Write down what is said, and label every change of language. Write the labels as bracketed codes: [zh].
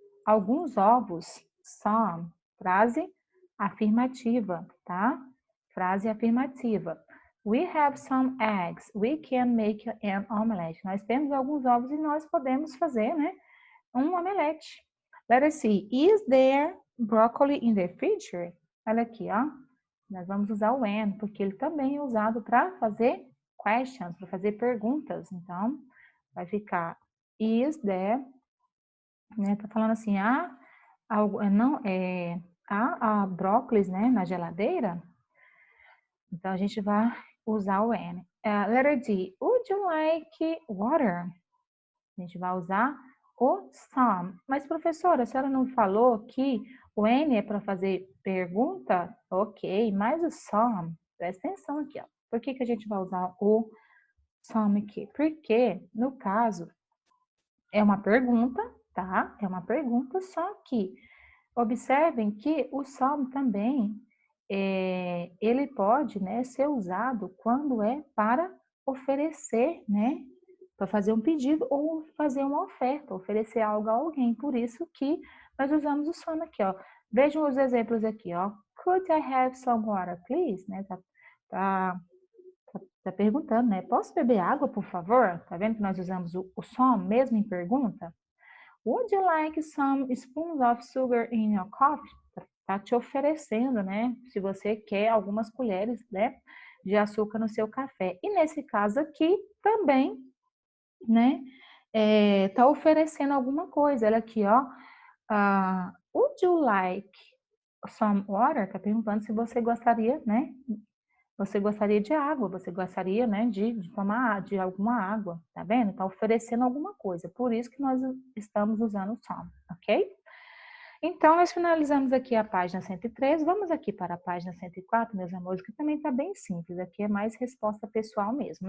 [pt] Alguns ovos. Some. Frase afirmativa, tá? Frase afirmativa. [en] We have some eggs. We can make an omelette. [pt] Nós temos alguns ovos e nós podemos fazer, né, um omelete. [en] Letter C. Is there broccoli in the freezer? [pt] Olha aqui, ó. Nós vamos usar o when, porque ele também é usado para fazer questions, para fazer perguntas. Então, vai ficar [en] is there, [pt] né? Tá falando assim, há brócolis, né, na geladeira? Então, a gente vai usar o N. [en] Letter D, would you like water? [pt] A gente vai usar o some. Mas, professora, a senhora não falou que o N é para fazer pergunta? Ok, mas o some, presta atenção aqui, ó. Por que a gente vai usar o some aqui? Porque, no caso, é uma pergunta, tá? É uma pergunta, só que observem que o some também, ele pode, né, ser usado quando é para oferecer, né, para fazer um pedido ou fazer uma oferta, oferecer algo a alguém. Por isso que nós usamos o some aqui, ó. Vejam os exemplos aqui, ó. [en] Could I have some water, please? [pt] Né, tá, tá perguntando, né? Posso beber água, por favor? Tá vendo que nós usamos o some mesmo em pergunta? [en] Would you like some spoons of sugar in your coffee? [pt] Tá te oferecendo, né? Se você quer algumas colheres, né, de açúcar no seu café. E nesse caso aqui também, né, tá oferecendo alguma coisa. Olha aqui, ó. [en] Would you like some water? [pt] Tá perguntando se você gostaria, né? Você gostaria de água, você gostaria, né, de tomar de alguma água, tá vendo? Tá oferecendo alguma coisa, por isso que nós estamos usando o some, ok? Então, nós finalizamos aqui a página 103, vamos aqui para a página 104, meus amores, que também está bem simples, aqui é mais resposta pessoal mesmo.